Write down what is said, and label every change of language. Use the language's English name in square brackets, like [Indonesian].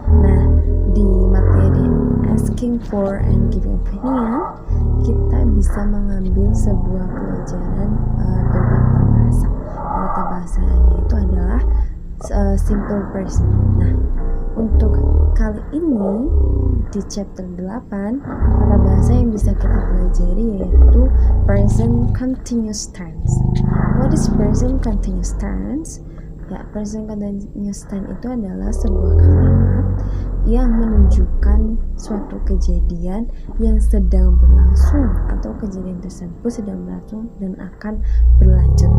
[Indonesian] Nah, di materi asking for and giving opinion, kita bisa mengambil sebuah pelajaran berbahasa bahasa. Tata bahasanya itu adalah simple present. Nah, untuk kali ini di chapter 8, tata bahasa yang bisa kita pelajari yaitu present continuous tense. [English] What is present continuous tense? [Indonesian] Ya, present continuous tense itu adalah sebuah kalimat yang menunjukkan suatu kejadian yang sedang berlangsung atau kejadian tersebut sedang berlangsung dan akan berlanjut.